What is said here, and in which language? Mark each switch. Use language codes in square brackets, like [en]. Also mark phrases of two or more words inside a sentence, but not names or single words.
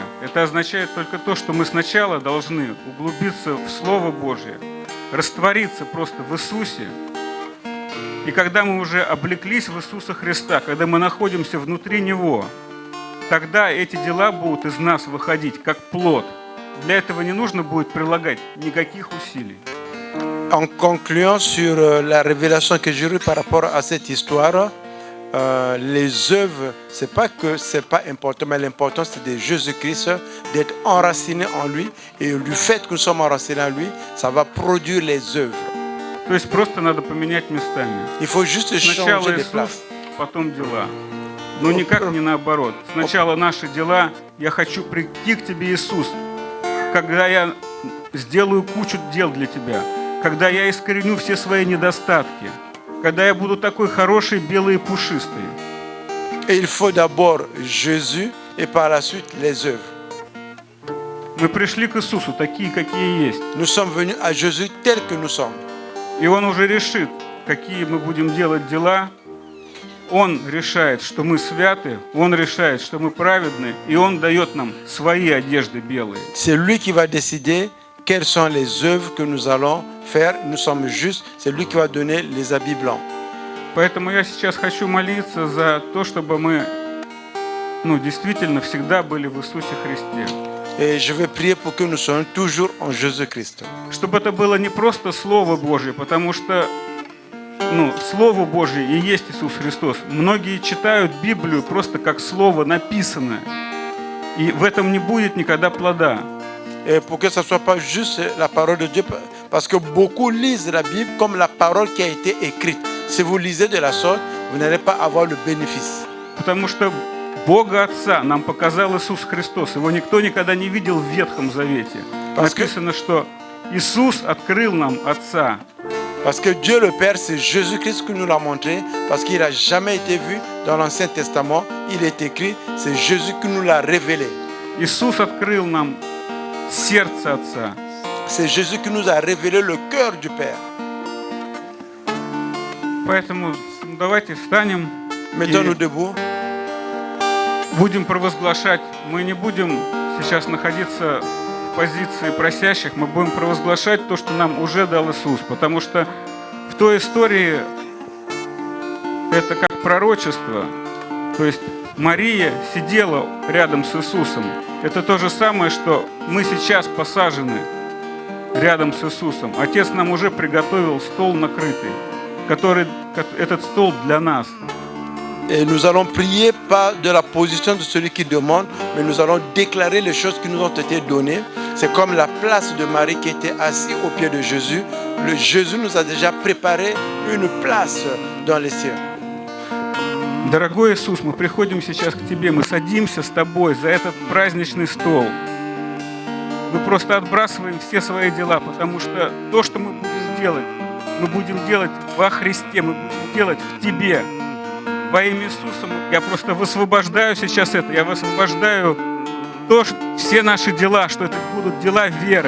[ru] Это означает только то, что мы сначала должны углубиться в Слово Божье, раствориться просто в Иисусе. И когда мы уже облеклись в Иисуса Христа, когда мы находимся внутри Него, тогда эти дела будут из нас выходить как плод. Для этого не нужно будет прилагать никаких усилий. [fr] En concluant sur la révélation que j'ai eue par rapport à cette histoire, les œuvres, c'est pas que c'est pas important, mais l'important c'est de Jésus-Christ, d'être enraciné en lui, et du fait que nous sommes enracinés en lui, ça va produire les œuvres. [ru] То есть просто надо поменять местами. [fr] Il faut juste changer [ru] Сначала [fr] de [ru] Иисус, [fr] place. [ru] потом дела. но никак не наоборот. Сначала наши дела, я хочу прийти к Тебе, Иисус, когда я сделаю кучу дел для Тебя, когда я искореню все свои недостатки, когда я буду такой хороший, белый и пушистый. [fr] Et il faut d'abord Jésus et par la suite les œuvres. [ru] Мы пришли к Иисусу такие, какие есть. [fr] Nous sommes venus à Jésus tel que nous sommes. [ru] И Он уже решит, какие мы будем делать дела. Он решает, что мы святы, Он решает, что мы праведны, и Он дает нам свои одежды белые. [fr] C'est lui qui va décider quelles sont les œuvres que nous allons faire. Nous sommes justes. C'est lui qui va donner les habits blancs. [ru] Поэтому я сейчас хочу молиться за то, чтобы мы действительно всегда были в Иисусе Христе. [fr] Et je vais prier pour que nous soyons toujours en Jésus-Christ. [ru] Чтобы это было не просто Слово Божье, потому что Слово Божье и есть Иисус Христос. Многие читают Библию просто как слово написанное, и в этом не будет никогда плода. [fr] Et pour que ça ne soit pas juste la parole de Dieu, parce que beaucoup lisent la Bible comme la parole qui a été écrite. Si vous lisez de la sorte, vous n'allez pas avoir le bénéfice. [ru] Потому что Бога Отца нам показал Иисус Христос. Его никто никогда не видел в Ветхом Завете. Написано, что Иисус открыл нам Отца. [fr] Parce que Dieu le Père, c'est Jésus-Christ qui nous l'a montré, parce qu'il n'a jamais été vu dans l'Ancien Testament. Il est écrit, c'est Jésus qui nous l'a révélé. [ru] Иисус открыл нам сердце Отца. [fr] C'est Jésus qui nous a révélé le cœur du Père. [ru] Поэтому давайте встанем [fr] Mettons-nous [ru] и [fr] debout. [ru] будем провозглашать. Мы не будем сейчас находиться в позиции просящих, мы будем провозглашать то, что нам уже дал Иисус. Потому что в той истории это как пророчество. То есть Мария сидела рядом с Иисусом. Это то же самое, что мы сейчас посажены рядом с Иисусом. Отец нам уже приготовил стол накрытый, этот стол для нас. [fr] Et nous allons prier pas de la position de celui qui demande, mais nous allons déclarer les choses qui nous ont été données. C'est comme la place de Marie qui était assise au pied de Jésus. Le Jésus nous a déjà préparé une place dans les cieux. [ru] Дорогой Иисус, мы приходим сейчас к Тебе, мы садимся с Тобой за этот праздничный стол. Мы просто отбрасываем все свои дела, потому что то, что мы будем делать во Христе, мы будем делать в Тебе. Во имя Иисуса я просто высвобождаю сейчас это, я высвобождаю все наши дела, что это будут дела веры.